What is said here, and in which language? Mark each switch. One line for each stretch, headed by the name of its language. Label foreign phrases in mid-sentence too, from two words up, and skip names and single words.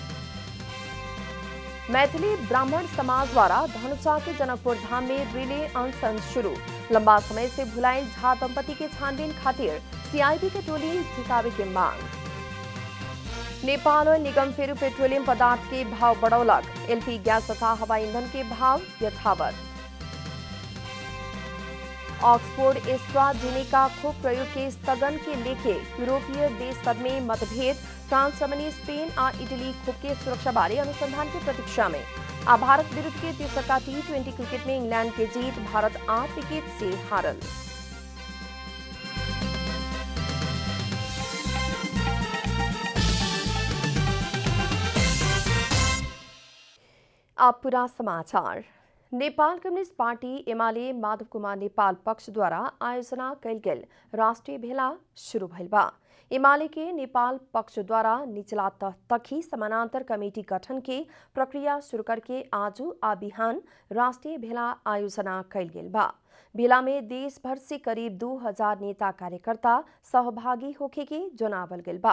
Bhojpuri: मैथिली ब्राह्मण समाज द्वारा धनुषा के जनकपुर धाम में रिले अनशन शुरू। लंबा समय से भुलाइल झा दंपति के छानबीन खातिर सीआईबी के टोली झुकावे के मांग। नेपाल ओइल निगम फेरू पेट्रोलियम पदार्थ के भाव बढ़ौलक। एलपी गैस तथा हवाई ईंधन के भाव यथावत। ऑक्सफोर्ड एस्ट्राजेनेका खोप प्रयोग के स्थगन के लेके यूरोपीय देश सब में मतभेद। फ्रांस, जर्मनी, स्पेन और इटली खोप के सुरक्षा बारे अनुसंधान की प्रतीक्षा में। भारत विरुद्ध के तीसरा T20 क्रिकेट में इंग्लैंड के जीत। भारत 8 विकेट से हारल। अब पूरा समाचार। नेपाल कम्युनिस्ट पार्टी एमाले माधवकुमार नेपाल पक्ष द्वारा आयोजना कैल गेल राष्ट्रीय भेला शुरू भइल बा। एमाले के नेपाल पक्ष द्वारा निचला तह तक ही समानांतर कमेटी गठन के प्रक्रिया शुरू करके आज आ बिहान राष्ट्रीय भेला आयोजना कैल गेल बा। भेला में देश भर से करीब 2000 नेता कार्यकर्ता सहभागी होके के जनावल गेल बा।